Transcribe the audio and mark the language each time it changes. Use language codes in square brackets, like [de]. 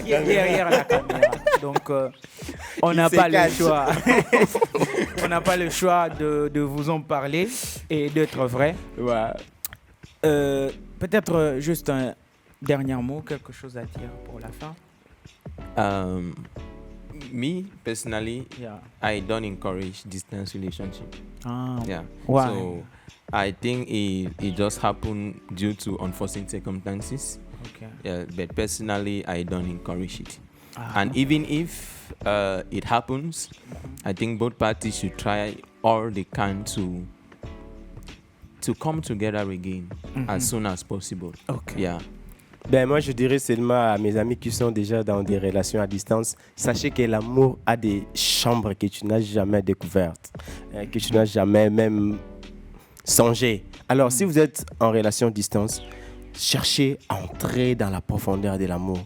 [fr] caméra. Derrière la caméra. Donc, on n'a pas le choix. On n'a pas le choix de vous en parler et d'être vrai. Ouais. Peut-être juste un dernier mot, quelque chose à dire pour la fin. [en] Me personally, I don't encourage distance relationship. Why? So I think it just happened due to unforeseen circumstances. But personally, I don't encourage it. And even if it happens, I think both parties should try all they can to come together again as soon as possible. [fr] Ben moi, je dirais seulement à mes amis qui sont déjà dans des relations à distance, sachez que l'amour a des chambres que tu n'as jamais découvertes, que tu n'as jamais même songé. Alors, si vous êtes en relation à distance, cherchez à entrer dans la profondeur de l'amour.